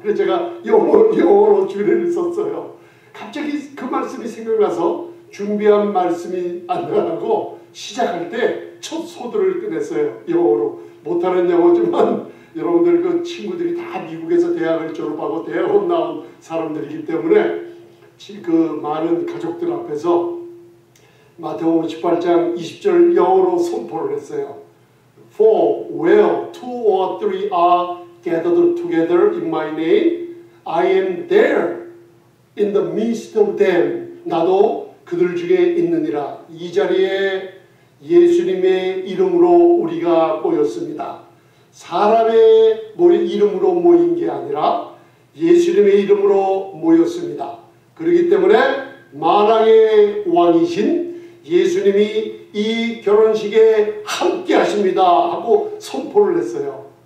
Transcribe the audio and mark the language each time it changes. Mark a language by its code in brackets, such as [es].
[ko] 그래서 제가 영어로 주례를 썼어요. 갑자기 그 말씀이 생각나서 준비한 말씀이 안 나가고 시작할 때 첫 소들을 꺼냈어요. 영어로. 못하는 영어지만 여러분들 그 친구들이 다 미국에서 대학을 졸업하고 대학원 나온 사람들이기 때문에 그 많은 가족들 앞에서 마태복음 18장 20절 영어로 선포를 했어요. [en] For where two or three are gathered together in my name, I am there in the midst of them. [ko] 나도 그들 중에 있느니라. 이 자리에 예수님의 이름으로 우리가 모였습니다. 사람의 이름으로 모인 게 아니라 예수님의 이름으로 모였습니다. 그렇기 때문에 만왕의 왕이신 예수님이 이 결혼식에 함께 하십니다 하고 선포를 했어요.